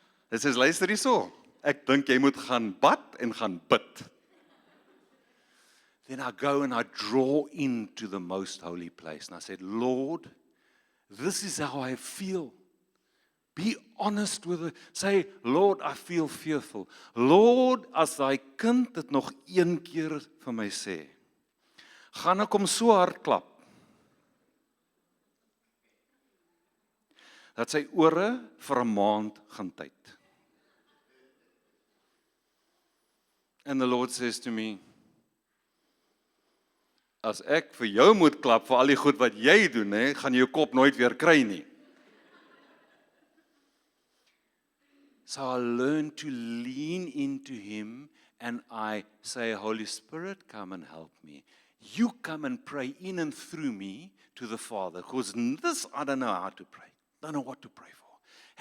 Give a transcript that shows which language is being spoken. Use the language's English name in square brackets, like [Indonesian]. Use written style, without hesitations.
[English] It says, [Afrikaans] luister hierso, ek dink jy moet gaan bad en gaan bid. [English] Then I go and I draw into the most holy place. And I said, Lord, this is how I feel. Be honest with it. Say, Lord, I feel fearful. [Afrikaans] Lord, as daai kind dit nog een keer vir my sê, gaan ek hom so hard klap, dat sy ore vir 'n maand gaan tyd. [English] And the Lord says to me, [Afrikaans] as ek vir jou moet klap vir al die goed wat jy doen, gaan jy jou kop nooit weer kry nie. [English] So I learned to lean into Him and I say, Holy Spirit, come and help me. You come and pray in and through me to the Father. Because this, I don't know how to pray. Don't know what to pray for.